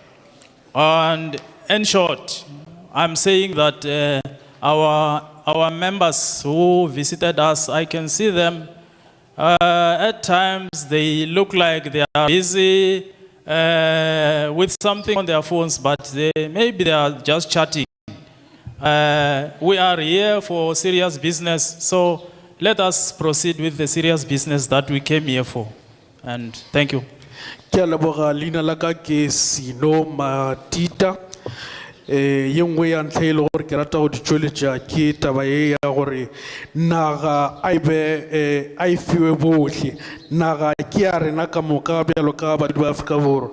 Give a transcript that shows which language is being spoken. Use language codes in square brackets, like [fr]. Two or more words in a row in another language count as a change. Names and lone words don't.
[en] And in short, I'm saying that our members who visited us, I can see them, at times they look like they are busy with something on their phones, but maybe they are just chatting. We are here for serious business, so let us proceed with the serious business that we came here for. And thank you. [nso] Ke a leboga, leina la ka ke Sino Matita. Ye nngwe ya ntlha e le gore ke rata go di tšweletša ke taba ye ya gore naga a e fiwe bohle. Naga ke ya rena ka moka bjalo ka badudi ba Afrika Borwa.